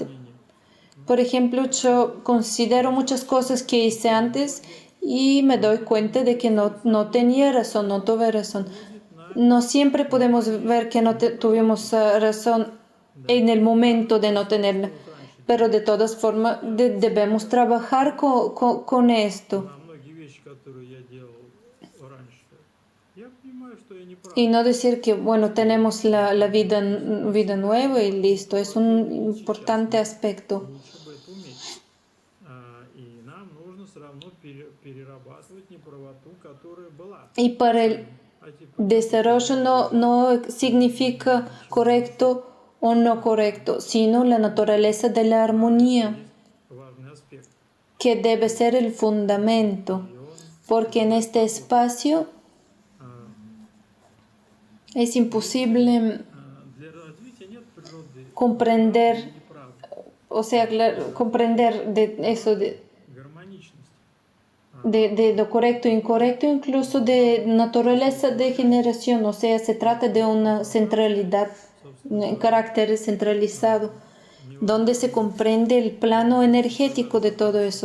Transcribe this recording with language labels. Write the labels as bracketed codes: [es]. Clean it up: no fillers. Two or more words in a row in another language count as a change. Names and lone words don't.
[es] Por ejemplo, yo considero muchas cosas que hice antes y me doy cuenta de que no tenía razón, no tuve razón. No siempre podemos ver que no tuvimos razón en el momento de no tenerla, pero de todas formas debemos trabajar con esto. [ru] на многие вещи, которые я делал раньше, я понимаю, что я не прав. [es] Y no decir que, bueno, tenemos la vida nueva y listo. Es un importante aspecto. [ru] Лучше бы это уметь. И нам нужно все равно перерабатывать неправоту, которая была. [es] Y para el [ru] А типа [es] desarrollo no significa correcto o no correcto, sino la naturaleza de la armonía, [ru] важный аспект. [es] que debe ser el fundamento. Porque en este espacio es imposible [ru] Для развития нет природы [es] comprender, [ru] неправды, [es] o sea, comprender de eso, [ru] гармоничность. [es] de lo correcto e incorrecto, incluso de naturaleza de generación. O sea, se trata de una centralidad, un carácter centralizado, donde se comprende el plano energético de todo eso.